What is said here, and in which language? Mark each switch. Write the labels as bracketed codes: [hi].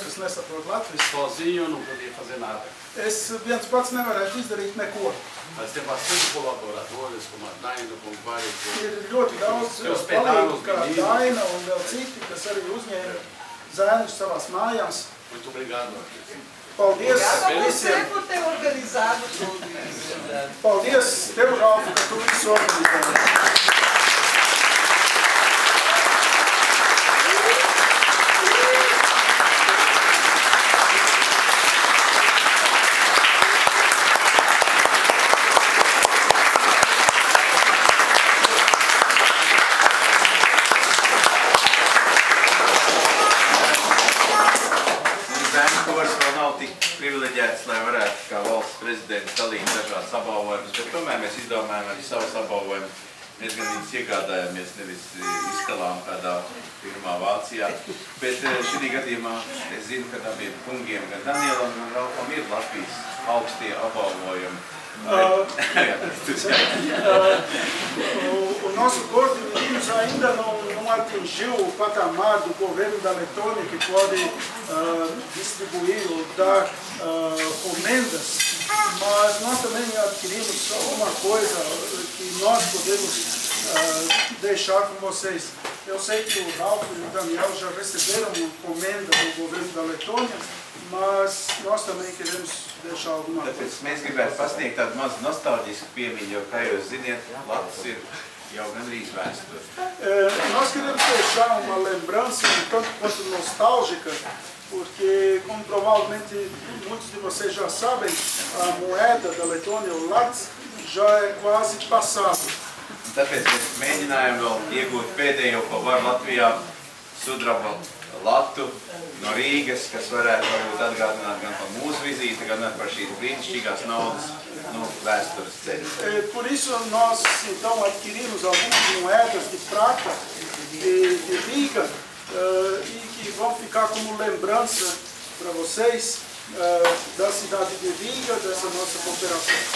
[pt] Sozinho eu não podia fazer nada. [lv] Es viens pats nevarētu izdarīt neko. [pt] Mas tem bastante colaboradores, como a Daina, como vários. [lv] Ir ļoti daudz palīgu, kā Daina un vēl citi, kas arī uzņēma zēnus savās mājās. [pt] Muito obrigado. [lv] Paldies visiem [pt] por ter organizado tudo isso. [lv] Paldies tev, Ralf, ka tu visu organizēji. Bērnu kurs vēl nav tik privileģēts, lai varētu kā valsts prezidents dalīt dažādas apbalvojumus, bet tomēr mēs izdomājam arī savus apbalvojumus. Mēs gan viņus iegādājāmies, nevis izskalām kādā firmā Vācijā. Bet šī gadījumā es zinu, ka abiem kungiem, gan Danielam un Ralfam, ir Latvijas augstie apbalvojumi. [pt] O nosso corpo de meninos ainda não atingiu o patamar do governo da Letônia que pode distribuir ou dar comendas, mas nós também adquirimos uma coisa que nós podemos deixar com vocês. Eu sei que o Ralf e o Daniel já receberam comenda do governo da Letônia, mas nós também queremos deixar alguma coisa. [lv] Tāpēc mēs gribētu pasniegt tādu mazu nostalģisku piemiņu, jo, kā jūs ziniet, Latvijas ir jau gandrīz vēsture. [pt] Nós queremos deixar uma lembrança um tanto quanto nostálgica, porque, como provavelmente muitos de vocês já sabem, a moeda da Letônia, o lats, já é quase passado. [lv] Tāpēc mēs mēģinājām vēl iegūt pēdējo, ko var Latvijā, sudraba latu no Rīgas, kas varētu varbūt atgādināt gan par mūsu vizīti, gan par šīs brīnišķīgās naudas vēstures ceļu. [pt] Por isso nós então adquirimos algumas moedas de prata de Riga e que vão ficar como lembrança para vocês da cidade de Riga, dessa nossa cooperação.